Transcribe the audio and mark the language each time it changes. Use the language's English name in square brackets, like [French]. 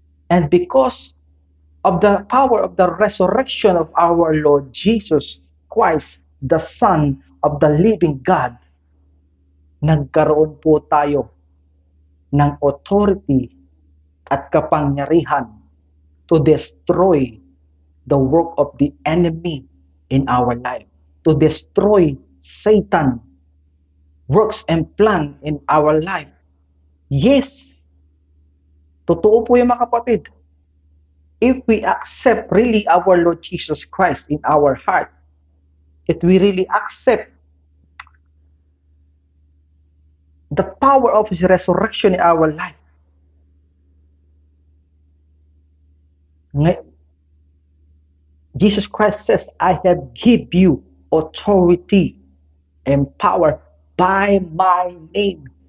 [English] And because of the power of the resurrection of our Lord Jesus Christ, the Son of the living God, [Filipino] nagkaroon po tayo ng authority at kapangyarihan [English] to destroy the work of the enemy in our life, to destroy Satan works and plan in our life. [Filipino] Yes, totoo po yung mga kapatid. [English] If we accept really our Lord Jesus Christ in our heart, if we really accept the power of His resurrection in our life, Jesus Christ says, I have given you authority and power by my name.